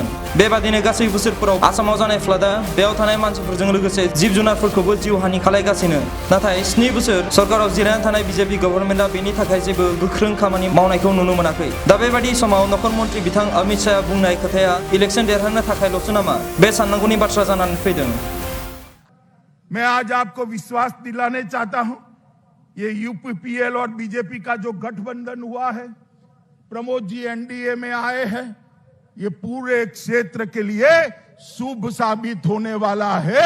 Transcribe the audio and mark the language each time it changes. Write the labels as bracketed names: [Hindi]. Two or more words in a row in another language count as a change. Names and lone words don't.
[Bodo] बेबादिनो गासै बोसोरफोराव आसामाव जानाय फ्लाडा बेयाव थानाय मानसिफोरजों लोगोसे जिब जुनारफोरखौबो जिउ हानि खालायगासिनो। नाथाय 7 बोसोर सरकाराव जिरायना थानाय बीजेपी गभर्नमेन्टआ बेनि थाखाय जेबो गोख्रों खामानि मावनायखौ नुनो मोनाखै। दा बेबादि समाव नखर मन्त्रि बिथां अमित शाहआ बुंनाय खोथाया इलेक्शन देरहानो थाखायल'सो नामा? बे साननांगौनि बाथ्रा जानानै फैदों। [Hindi] मैं आज आपको विश्वास दिलाने चाहता हूं, ये यूपीपीएल और बीजेपी का जो गठबंधन हुआ है, प्रमोद जी एनडीए में आए हैं, ये पूरे क्षेत्र के लिए शुभ साबित होने वाला है।